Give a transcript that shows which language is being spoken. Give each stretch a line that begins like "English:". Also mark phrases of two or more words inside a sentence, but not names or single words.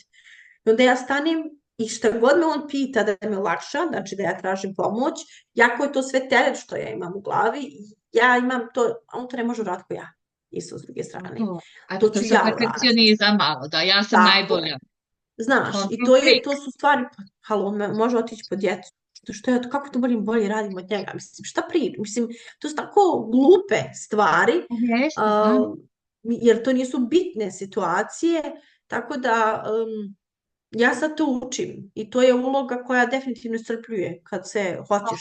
Bosnian: I onda ja stanem i šta god me on pita da me olakša, znači da ja tražim pomoć, jako je to sve teret što ja imam u glavi, ja imam to, a on to ne može uraditi kao ja, isto s druge strane. A To to ću je sad ja uraditi. perfekcionizam malo, da ja sam Tako je. najbolja. Znaš, i
English: Control freak.
Bosnian: to su stvari, pa, halo, može otići po djecu. Što ja, kako to bolje radim od njega? Mislim, šta mislim, to su tako glupe stvari, Jeste, da. jer to nisu bitne situacije, tako da ja sad to učim i to je uloga koja definitivno iscrpljuje kad se hoćeš